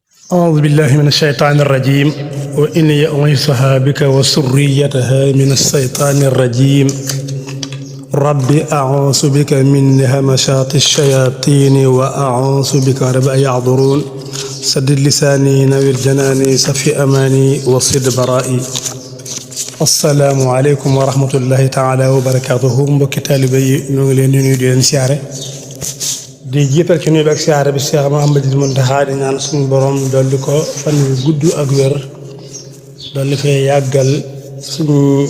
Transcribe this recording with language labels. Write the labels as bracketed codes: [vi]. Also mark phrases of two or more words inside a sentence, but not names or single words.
[ar] أعوذ بالله من الشيطان الرجيم وإني أعيذها بك وذريتها من الشيطان الرجيم رب أعوذ بك من همزات الشياطين وأعوذ بك رب أن يحضرون سدد لساني نوّر جناني صفي أماني وصد برائي السلام عليكم ورحمة الله تعالى وبركاته [wo] mbokki taalibe yi ñu ngi leen di nuyu di leen siyaare di jiital ci nuyu bi ak siyaare bi Cheikh Mouhamadou Mountakha di ñaan suñu borom dolli ko fan yu gudd ak wér dolli fee yàggal suñu